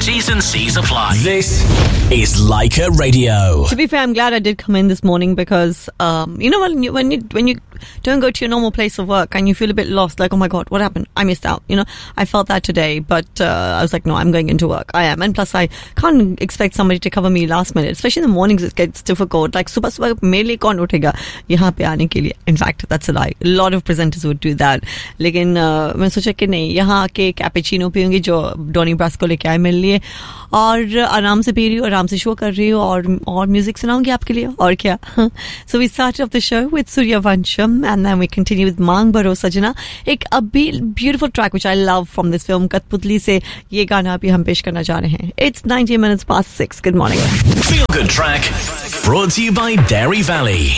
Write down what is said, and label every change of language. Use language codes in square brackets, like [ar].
[en] T's and C's apply. This is Leica Radio. To be fair, I'm glad I did come in this morning because, you know, when you don't go to your normal place of work and you feel a bit lost, like, oh my god, what happened? I missed out, you know. I felt that today, but I was like, no, I'm going into work. I am. And plus, I can't expect somebody to cover me last minute, especially in the mornings. It gets difficult, like [hi] सुबह मेले कौन उठेगा यहाँ पे आने के लिए. [en] In fact, that's a lie. A lot of presenters would do that, [hi] लेकिन मैं सोचा कि नहीं यहाँ आके cappuccino पियूँगी जो Donnie Brasco लेके आए मेरे लिए, और आराम से पी रही हूँ, आराम से show कर रही हूँ, और music सुनाऊँगी आपके लिए, और क्या. [en] So we started off the show with Surya Vansh, and then we continue with Maang Bharo Sajana, एक अभी beautiful track which I love from this film [hi] कठपुतली से ये गाना अभी हम पेश करना जा रहे हैं. [en] It's 90 minutes past 6. Good morning. Feel good track brought to you by Dairy Valley.